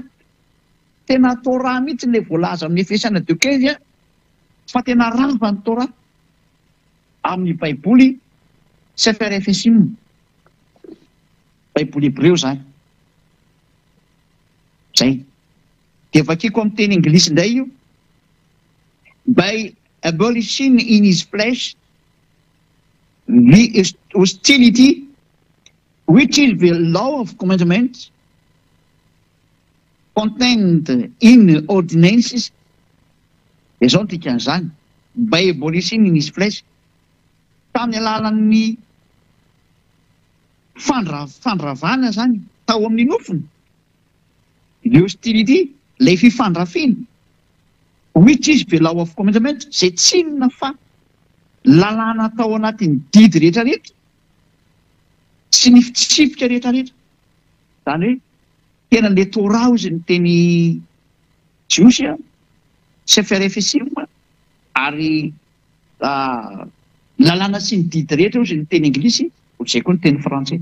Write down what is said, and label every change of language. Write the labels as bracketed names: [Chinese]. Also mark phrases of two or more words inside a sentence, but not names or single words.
[Malagasy] Tena Torah mihitsy ilay voalaza amin'ny Efesianina 2:15 fa tena rava ny Torah amin'ny baiboly Sefer Efesim. Baiboly Hebreo zany. Zay. Dia vakiko amin'ny teny Anglisy indray io. [English] By abolishing in his flesh the hostility which is the law of commandments contained in ordinances. [Malagasy] Izao no dikan'izany. [English] By abolishing in his flesh. [Malagasy] Tamin'ny alalan'ny fandravana zany tao amin'ny nofony. L'hostility, ilay fifandrafina, [English] which is below of commandment, [Malagasy] izay tsinona fa lalàna tao anatin'ny didy rehetrarehetra sy ny fitsipika rehetrarehetra. Zany hoe tena le Torah izy ny teny jiosy Sefer Efesim, ary lalàna sy ny didy rehetra izy ny teny anglisy, izay koa ny teny frantsay.